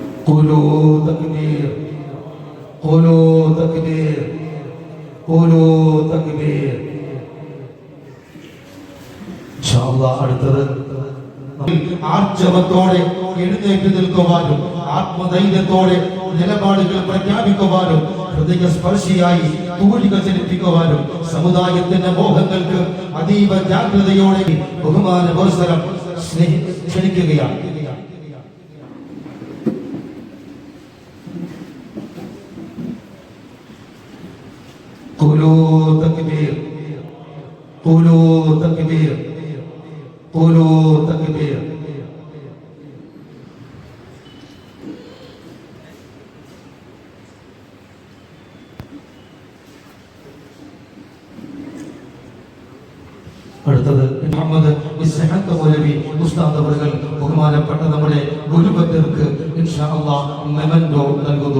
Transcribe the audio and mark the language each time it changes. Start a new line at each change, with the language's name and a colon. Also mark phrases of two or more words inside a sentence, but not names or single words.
Arabic: قولوا تكبير قولوا تكبير قولوا تكبير إن شاء الله
Malayalam: അടുത്തത് ആർജവത്തോടെ എഴുന്നേറ്റ് നിൽക്കുവാനും ആത്മധൈര്യത്തോടെ നിലപാടുകൾ പ്രഖ്യാപിക്കുവാനും ഹൃദയസ്പർശിയായി തൂലിക ചലിപ്പിക്കുവാനും സമുദായത്തിന്റെ മോഹങ്ങൾക്ക് അതീവ ജാഗ്രതയോടെ ബഹുമാന പുരസ്സരം ക്ഷണിക്കുകയാണ്.
Arabic: قولوا تكبير قولوا تكبير قولوا تكبير
Malayalam: അടുത്തത് മുഹമ്മദ് ഇസ്ഹാഖ് മൗലവി ഉസ്താദ് അവர்கள் ബഹുമാനപ്പെട്ട നമ്മുടെ ഗുരുഭക്തർക്ക്
Arabic: إن شاء الله
Malayalam: മെമന്റോ നൽകുന്നു.